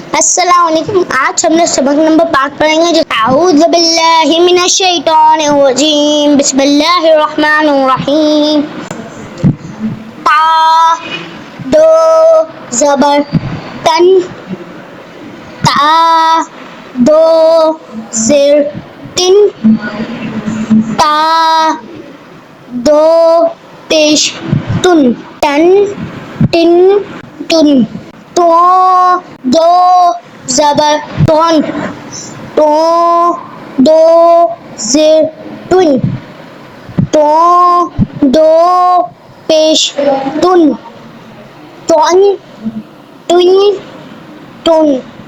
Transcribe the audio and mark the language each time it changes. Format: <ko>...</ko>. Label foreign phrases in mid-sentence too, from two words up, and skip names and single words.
<ar>السلام علیکم.</ar> <ur>آج ہم نے سبق نمبر 5 پڑھیں گے. جو</ur> <ar>اعوذ باللہ من الشیطان الرجیم بسم اللہ الرحمن الرحیم.</ar> <ur>تا دو زبر تن تا دو زیر تن تا دو پیش تن تن تن تن تو دو زبر تون تو دو زیر تن تو دو پیش تن تون تن تن</ur>